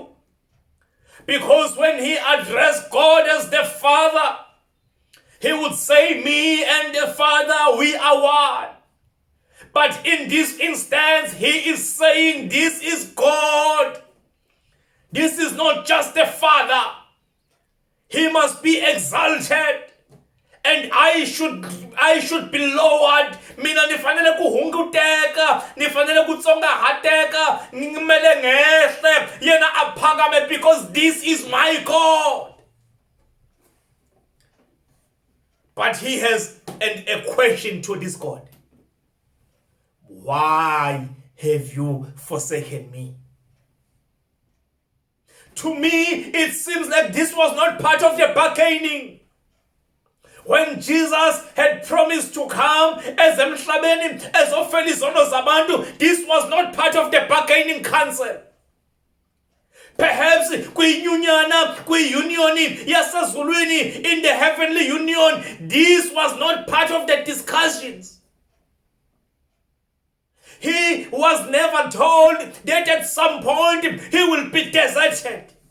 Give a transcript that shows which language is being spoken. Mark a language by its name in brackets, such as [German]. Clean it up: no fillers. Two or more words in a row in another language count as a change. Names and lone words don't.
[English] Because when he addressed God as the Father, he would say, me and the Father, we are one. But in this instance, he is saying, this is God. This is not just the Father. He must be exalted. And I should be lowered. [Zulu] Mina nifanele kuhunguteka, nifanele kutsongahateka, ngimele ngehle, yena aphakame, [English] because this is my God. But he has a question to this God. Why have you forsaken me? To me, it seems like this was not part of the bargaining. When Jesus had promised to come as [Zulu] emhlabeni, ezofela izono zabantu, [English] this was not part of the bargaining council. Perhaps [Zulu] kwi-union yasezulwini, [English] in the heavenly union, this was not part of the discussions. He was never told that at some point he will be deserted.